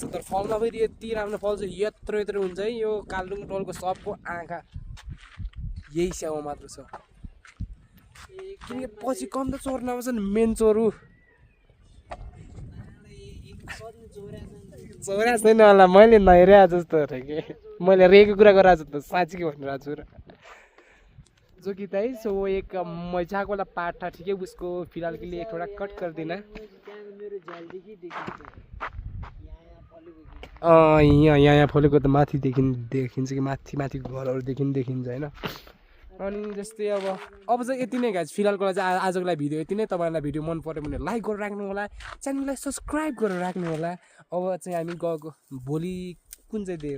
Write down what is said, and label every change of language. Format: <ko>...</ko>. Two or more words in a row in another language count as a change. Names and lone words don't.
<ne>तर फलमा फेरि यति राम्रो फल्छ, यत्रो हुन्छ है। यो कालुङ टोलको सबको आँखा यही स्याउ मात्र छ, किनकि पछि कम त चोर नबस्छन्। मेन चोरु चोरा छैन होला, मैले नहेरे जस्तो अरे के, मैले रेको कुरा गरे जस्तो साँच्चीकै भनिरहेको छु र।</ne> <hi>जो कि है सो एक मजाक वाला पार्ट था, ठीक है। उसको फिलहाल के लिए थोड़ा कट कर देना।</hi> <ne>यहाँ फलेको त माथि देखिन्छ कि माथि घरहरूदेखि देखिन्छ होइन। अनि जस्तै अब चाहिँ यति नै गाइस फिलहालको लागि चाहिँ आजको लागि भिडियो यति नै। तपाईँहरूलाई भिडियो मन पऱ्यो भने लाइक गरेर राख्नु होला, च्यानललाई सब्सक्राइब गरेर राख्नु होला। अब चाहिँ हामी गएको, भोलि कुन चाहिँ डे हो,</ne>